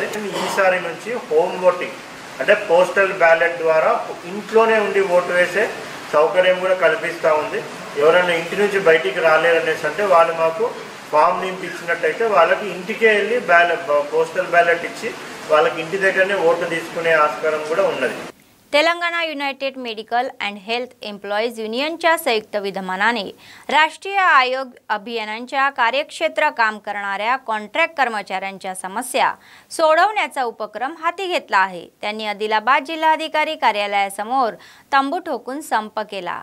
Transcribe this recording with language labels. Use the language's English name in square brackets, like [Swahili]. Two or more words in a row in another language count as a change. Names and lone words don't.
[Telugu] ఈసారి నుంచి [English] home voting [Telugu] అంటే [English] postal ballot [Telugu] ద్వారా ఇంట్లోనే ఉండి ఓటు వేసే సౌకర్యం కూడా కల్పిస్తూ ఉంది. ఎవరైనా ఇంటి నుంచి బయటికి రాలేరనేసి అంటే వాళ్ళు మాకు ఫామ్ నింపించినట్టయితే వాళ్ళకి ఇంటికే వెళ్ళి [English] postal ballot [Telugu] ఇచ్చి వాళ్ళకి ఇంటి దగ్గరనే ఓటు తీసుకునే ఆస్కారం కూడా ఉన్నది. [Marathi] तेलंगणा युनायटेड मेडिकल अँड हेल्थ एम्प्लॉईज युनियनच्या संयुक्त विद्यमानाने राष्ट्रीय आयोग अभियानांच्या कार्यक्षेत्र काम करणाऱ्या कॉन्ट्रॅक्ट कर्मचाऱ्यांच्या समस्या सोडवण्याचा उपक्रम हाती घेतला आहे. त्यांनी आदिलाबाद जिल्हाधिकारी कार्यालयासमोर तंबू ठोकून संप केला.